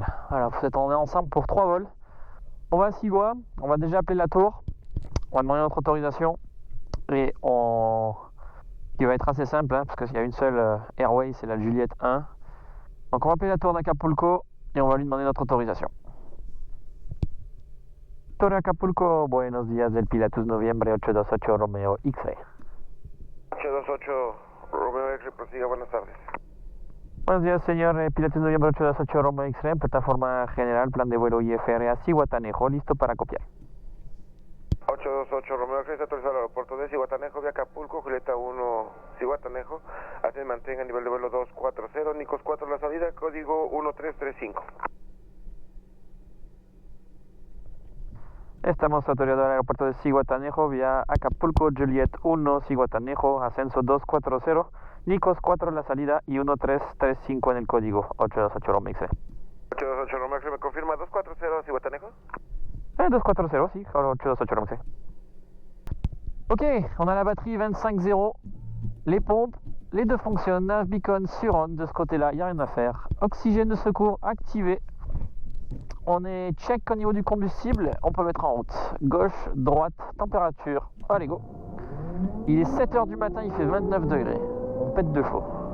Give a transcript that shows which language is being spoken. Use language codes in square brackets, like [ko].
[fr] Voilà, on est ensemble pour 3 vols. On va à Sigua, on va déjà appeler la tour, on va demander notre autorisation et qui va être assez simple parce qu'il y a une seule Airway, c'est la Juliette 1. Donc on va appeler la tour d'Acapulco et on va lui demander notre autorisation. [es] Torre Acapulco, buenos días del Pilatus Noviembre 828 Romeo X-Ray. 828 Romeo X-Ray, prosiga, buenas tardes. Buenos días, señor Pilatus Noviembre 828 Romeo X-Ray, plataforma general, plan de vuelo IFR a Zihuatanejo, listo para copiar. 828 Romeo X-Ray, está autorizado al aeropuerto de Zihuatanejo, vía Acapulco, Julieta 1, Zihuatanejo. Así mantenga nivel de vuelo 240, Nicos 4 la salida, código 1335. Estamos autorizados al aeropuerto de Zihuatanejo vía Acapulco, Juliet 1, Zihuatanejo, ascenso 240, Nicos 4 la salida y 1335 en el código 828 Romeo X-Ray. 828 Romeo X-Ray, ¿me confirma 240 Zihuatanejo? 240, sí, 828 Romeo X-Ray. [fr] Ok, on a la batterie 25.0, les pompes, les deux fonctionnent, nav beacon sur on, de ce côté-là, il n'y a rien à faire. Oxygène de secours activé. On est check au niveau du combustible, on peut mettre en route. Gauche, droite, température, allez go. Il est 7h du matin, il fait 29 degrés. On pète de chaud.